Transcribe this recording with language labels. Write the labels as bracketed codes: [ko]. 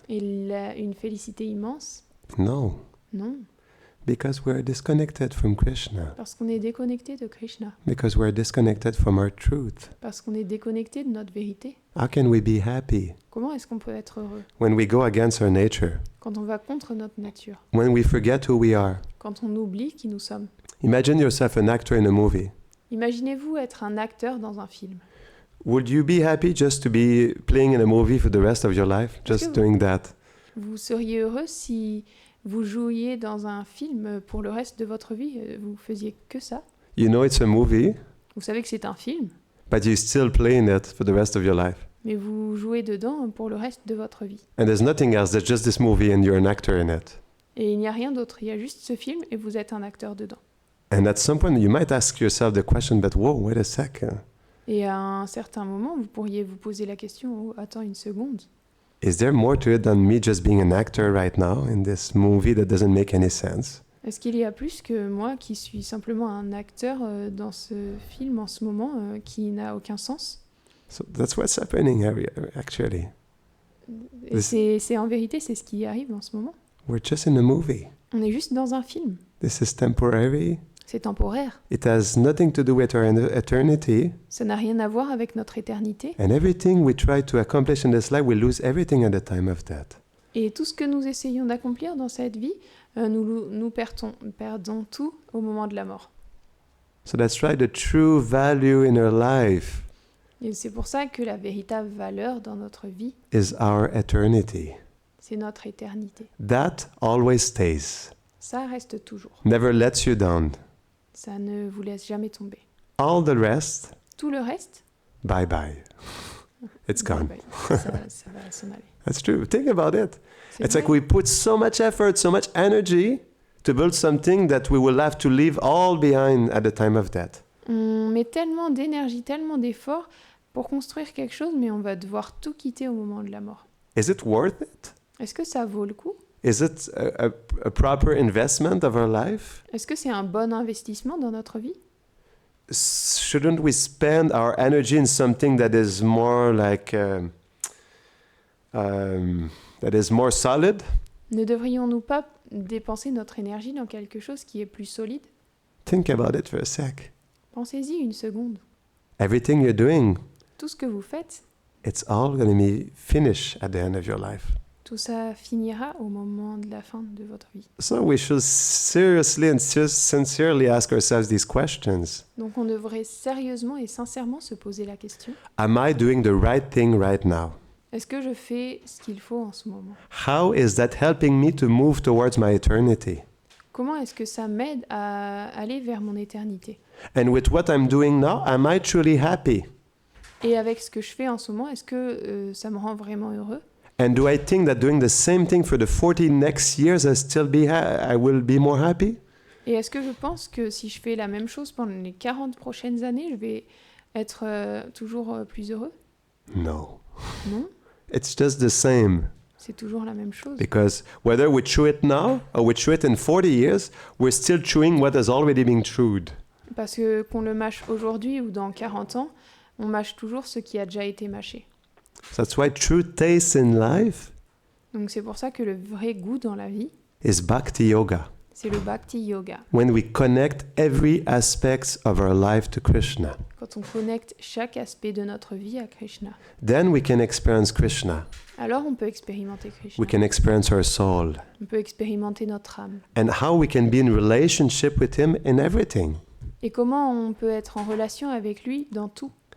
[fr] et une félicité immense? [en] No, [fr] Non, [en] because we're disconnected from Krishna, [fr] parce qu'on est déconnecté de Krishna, [en] because we're disconnected from our truth. [fr] parce qu'on est déconnecté de notre vérité. [en] How can we be happy [fr] Comment est-ce qu'on peut être heureux [en] when we go against our nature, [fr] quand on va contre notre nature, [en] when we forget who we are? [fr] quand on oublie qui nous sommes? [en] Imagine yourself an actor in a movie. [fr] Imaginez-vous être un acteur dans un film. [en] Would you be happy just to be playing in a movie for the rest of your life, [fr] Est-ce [en] just [fr] que [en] doing that? [fr] Vous seriez heureux si vous jouiez dans un film pour le reste de votre vie, vous faisiez que ça? [en] You know it's a movie, [fr] Vous savez que c'est un film, [en] but you still play in it for the rest of your life. [fr] mais vous jouez dedans pour le reste de votre vie. [en] And there's nothing else, there's just this movie and you're an actor in it. [fr] Et il n'y a rien d'autre, il y a juste ce film et vous êtes un acteur dedans. [en] And at some point you might ask yourself the question, but whoa, wait a sec. [fr] Et à un certain moment, vous pourriez vous poser la question, oh, attends une seconde, [en] Is there more to it than me just being an actor right now in this movie that doesn't make any sense? [fr] est-ce qu'il y a plus que moi qui suis simplement un acteur dans ce film en ce moment qui n'a aucun sens? [en] So that's what's happening actually. [fr] Et c'est en vérité, c'est ce qui arrive en ce moment. [en] We're just in a movie. [fr] On est juste dans un film. [en] This is temporary. [fr] C'est temporaire. [en] It has nothing to do with our eternity. [fr] Ça n'a rien à voir avec notre éternité. [en] And everything we try to accomplish in this life, we lose everything at the time of death. [fr] Et tout ce que nous essayons d'accomplir dans cette vie, nous perdons tout au moment de la mort. [en] So that's right, the true value in our life [fr] Et c'est pour ça que la véritable valeur dans notre vie, [en] is our eternity. [fr] c'est notre éternité. [en] That always stays, [fr] Ça reste toujours. [en] never lets you down. [fr] Ça ne vous laisse jamais tomber. [en] All the rest, [fr] Tout le reste, [en] bye bye. It's gone. [fr] bye bye. Ça va s'en aller. [en] That's true. Think about it. [fr] C'est [en] It's [fr] vrai. [en] like we put so much effort, so much energy to build something that we will have to leave all behind at the time of death. [fr] On met tellement d'énergie, tellement d'efforts pour construire quelque chose, mais on va devoir tout quitter au moment de la mort. [en] Is it worth it? [fr] Est-ce que ça vaut le coup? [en] Is it a proper investment of our life? [fr] Est-ce que c'est un bon investissement dans notre vie? [en] Shouldn't we spend our energy in something that is more like that is more solid? [fr] Ne devrions-nous pas dépenser notre énergie dans quelque chose qui est plus solide? [en] Think about it for a sec. [fr] Pensez-y une seconde. [en] Everything you're doing, [fr] Tout ce que vous faites, [en] it's all going to be finished at the end of your life. [fr] Tout ça finira au moment de la fin de votre vie. [en] So we should seriously and sincerely ask ourselves these questions. [fr] Donc on devrait sérieusement et sincèrement se poser la question, [en] Am I doing the right thing right now? [fr] est-ce que je fais ce qu'il faut en ce moment? [en] How is that helping me to move towards my eternity? [fr] Comment est-ce que ça m'aide à aller vers mon éternité? [en] And with what I'm doing now, am I truly happy? [fr] Et avec ce que je fais en ce moment, est-ce que ça me rend vraiment heureux? [en] And do I think that doing the same thing for the 40 next years, I will be more happy? [fr] Et est-ce que je pense que si je fais la même chose pendant les 40 prochaines années, je vais être toujours plus heureux? [en] No. [fr] Non, [en] It's just the same. [fr] c'est toujours la même chose. [en] Because whether we chew it now or we chew it in 40 years, we're still chewing what has already been chewed. [fr] Parce que qu'on le mâche aujourd'hui ou dans 40 ans, on mâche toujours ce qui a déjà été mâché. [en] That's why true taste in life [fr] Donc c'est pour ça que le vrai goût dans la vie, [en] is Bhakti Yoga. [fr] c'est le Bhakti Yoga. [en] When we connect every aspect of our life to Krishna, [fr] Quand on connecte chaque aspect de notre vie à Krishna, [en] then we can experience Krishna. [fr] alors on peut expérimenter Krishna. [en] We can experience our soul [fr] On peut expérimenter notre âme. [en] and how we can be in relationship with Him in everything. [fr] Et comment on peut être en relation avec lui dans tout.